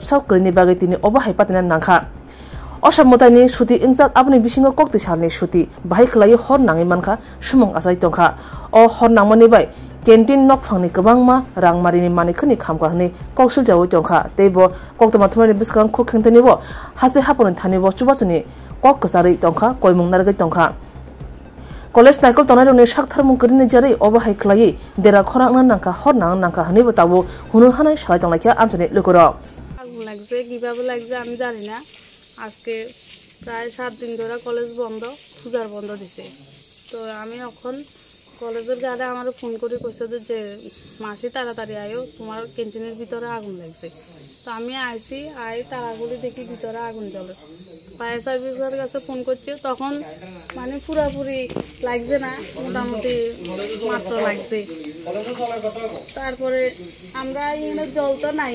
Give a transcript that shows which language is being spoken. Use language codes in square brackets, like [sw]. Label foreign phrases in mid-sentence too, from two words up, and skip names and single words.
[trp] साब गरैनि बागै तिनि अबा हाय पातिना नांखा असमतानि सुति इंजाक आपनि बिसिंगो कक्ति सालनि सुति बाहाय खलायै हर नाङै मानखा सुमुं आसाय तंखा अ हर नांमानि बाय कैंटीन नक फांनि गोबांमा रां मारिनि मानेखनि खामका हनै कक्सुल जावै तंखा तैबो कक्तमा थमानि बिसकां खु खेंथनिबो हासे हापनि थानिबो चुबाचुनि कक कसारै तंखा कयमुं नारगै तंखा कलेज नायकल तनायनि साक्थार मुंकरनि जरै अबा हाय खलायै देरा खरांना नांखा हर नाङा नांखा हनैबो ताबो हुनु हानाय सालाय तंलायखा आमचानि लोगोर [bn] আগুন লাগছে কিভাবে লাগছে আমি জানি না আজকে প্রায় 7 দিন ধরে কলেজ বন্ধ পূজার বন্ধ দিছে তো আমি এখন কলেজের গাড়ি আমারে ফোন করে কইছে যে মাসি তাড়াতাড়ি আয়ো তোমার ক্যান্টিনের ভিতরে আগুন লাগছে তো আমি আইছি তাড়াগুলি দেখি ভিতরে আগুন জ্বলে [en] fire service's [bn] কাছে ফোন করছে তখন মানে পুরোপুরি লাগছে না মোটামুটি মাত্র লাগছে তারপরে আমরা এখানে জল তো নাই।